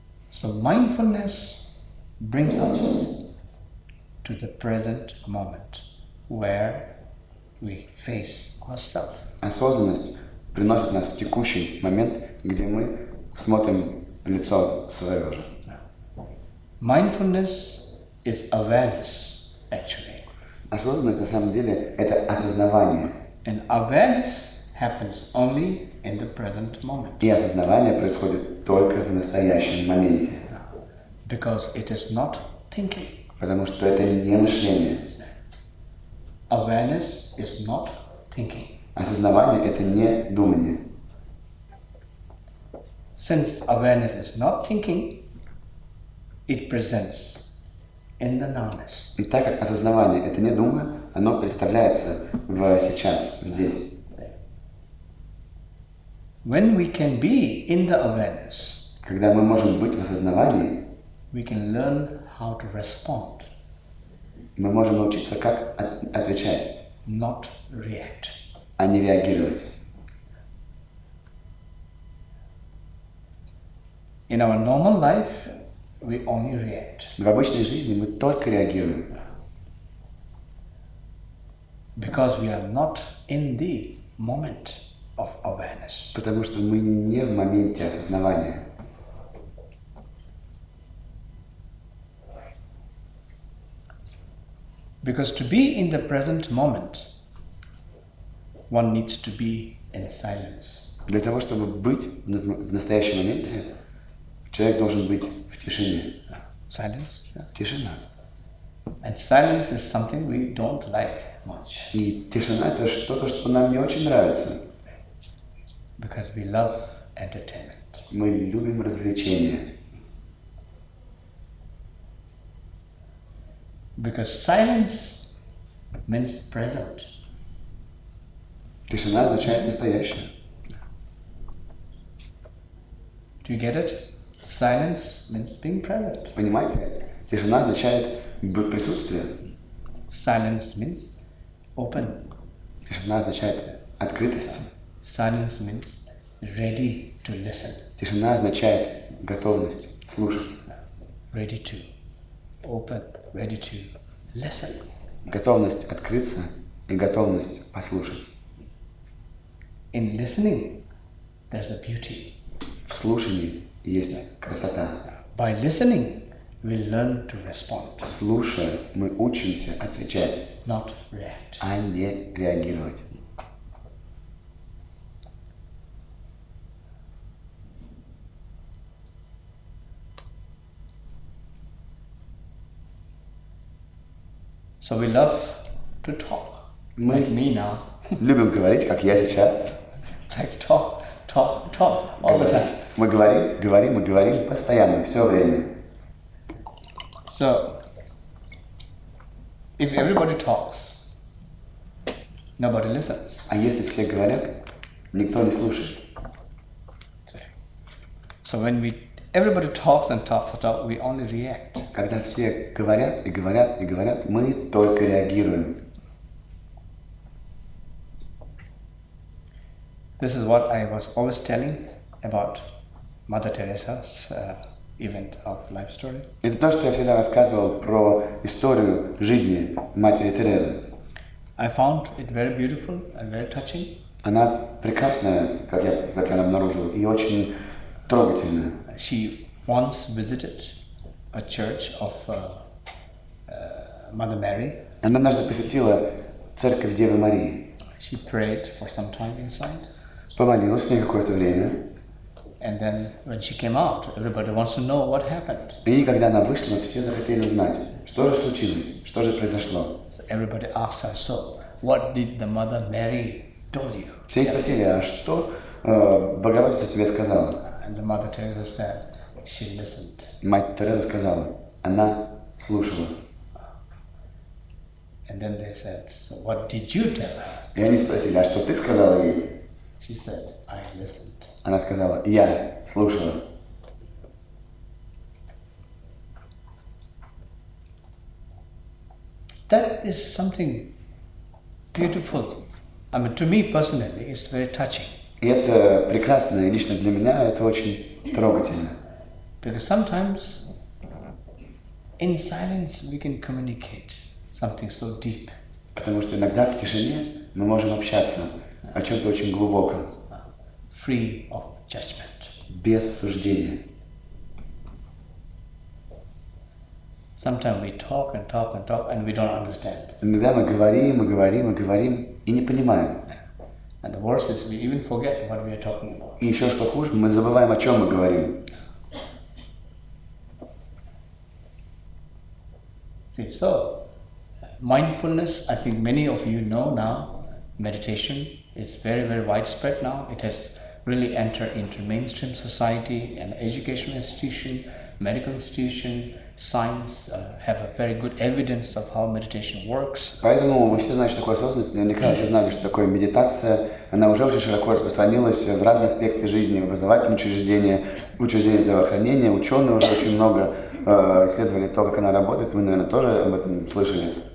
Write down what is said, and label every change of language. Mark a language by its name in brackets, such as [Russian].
[English] So mindfulness brings us to the present moment where we face ourselves. [Russian] Осознанность приносит нас в текущий момент, где мы смотрим в лицо своего же. [English] Mindfulness is awareness, actually. [Russian] Осознанность на самом деле это осознавание. [English] And awareness happens only in the present moment. [Russian] И осознавание происходит только в настоящем моменте. [English] Because it is not thinking. [Russian] Потому что это не мышление. [English] Awareness is not thinking. [Russian] Осознавание это не думание. [English] Since awareness is not thinking, it presents in the nowness. [Russian] И так как осознавание это не думание, оно представляется в сейчас, здесь. [English] When we can be in the awareness, [Russian] Когда мы можем быть в осознавании, [English] we can learn how to respond, [Russian] мы можем научиться, как отвечать, [English] not react. [Russian] а не реагировать. [English] In our normal life, we only react. [Russian] В обычной жизни мы только реагируем, [English] Because we are not in the moment of awareness. [Russian] потому что мы не в моменте осознавания. [English] Because to be in the present moment, one needs to be in silence. [Russian] Для того, чтобы быть в настоящем моменте, человек должен быть в тишине. [English] Silence. Yeah. [Russian] Тишина. [English] And silence is something we don't like much. [Russian] И тишина — это что-то, что нам не очень нравится. [English] Because we love entertainment. [Russian] Мы любим развлечения. [English] Because silence means present. [Russian] Тишина означает настоящее. [English] Do you get it? Silence means being present. [Russian] Понимаете? Тишина означает присутствие. [English] Silence means open. [Russian] Тишина означает открытость. [English] Silence means ready to listen. [Russian] Тишина означает готовность слушать. [English] Ready to open, ready to listen. [Russian] Готовность открыться и готовность послушать. [English] In listening, there's a beauty. [Russian] В слушании есть красота. [English] By listening, we learn to respond, [Russian] Слушая, мы учимся отвечать, [English] not react. [Russian] а не реагировать. [English] So we love to talk. [Russian] Мы [English] Like me now. [Russian] любим говорить, как я сейчас. [English] Like talk all the time. [Russian] Мы говорим постоянно, все время. [English] So, if everybody talks, nobody listens. [Russian] А если все говорят, никто не слушает. [English] So when everybody talks and talks, we only react. [Russian] Когда все говорят и говорят и говорят, мы только реагируем. [English] This is what I was always telling about Mother Teresa's event of life story. [Russian] Это то, что я всегда рассказывал про историю жизни матери Терезы. [English] I found it very beautiful and very touching. [Russian] Она прекрасная, как я обнаружил, и очень трогательная. [English] She once visited a church of Mother Mary. [Russian] Она однажды посетила церковь Девы Марии. [English] She prayed for some time inside. [Russian] Помолилась с ней какое-то время. [English] And then when she came out, everybody wants to know what happened. [Russian] И когда она вышла, все захотели узнать, что же случилось, что же произошло. [English] So everybody asked her, so what did the Mother Mary told you? [Russian] Все спросили, а что Богородица тебе сказала? [English] And the Mother Teresa said, she listened. [Russian] Мать Тереза сказала, она слушала. [English] And then they said, so what did you tell her? [Russian] И они спросили, а что ты сказала ей? [English] She said, I listened. [Russian] Она сказала, я слушала. [English] That is something beautiful. I mean, to me personally, it's very touching. [Russian] И это прекрасно, и лично для меня это очень трогательно. [English] Because sometimes in silence we can communicate something so deep. [Russian] Потому что иногда в тишине мы можем общаться о чем-то очень глубоком. [English] Free of judgment. [Russian] Без суждения. [English] Sometimes we talk and talk and talk and we don't understand. [Russian] Иногда мы говорим и не понимаем. [English] And the worst is we even forget what we are talking about. [Russian] И еще что хуже, мы забываем, о чем мы говорим. [English] See, so mindfulness, I think many of you know now, meditation is very, very widespread now. It has really entered into mainstream society and educational institution, medical institution, science have a very good evidence of how meditation works. [Russian] Поэтому вы все знаете, что такое осознанность. Наверняка все знали, что такое медитация. Она уже очень широко распространилась в разные аспекты жизни, в образовательные учреждения, учреждения здравоохранения. Ученые уже очень много исследовали то, как она работает. Вы, наверное, тоже об этом слышали.